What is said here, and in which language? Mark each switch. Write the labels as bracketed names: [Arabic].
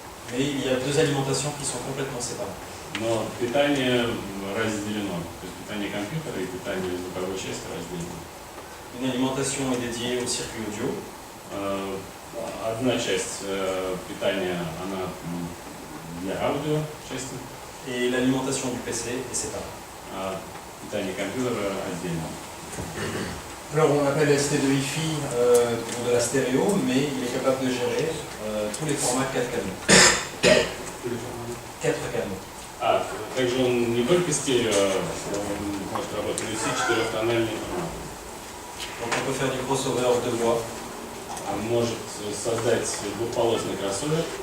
[French] Mais il y a deux alimentations qui sont complètement séparées. [Russian] Но питание разделено. То есть питание компьютера и питание звуковой части разделено. [French] Une alimentation est dédiée au circuit audio. [Russian] Одна часть питания, она для аудио части, [French] Et l'alimentation du PC est séparée. [Russian] а питание компьютера отдельно. [French] Alors on appelle ST2FI de la stéréo, mais il est capable de gérer tous les formats 4 canaux. 4 canaux. [Russian] Также он не только стерео, он может работать на все четырехтональные форматы. [French] Donc on peut faire du crossover de voix, [Russian] Он может создать двухполосный кроссовер,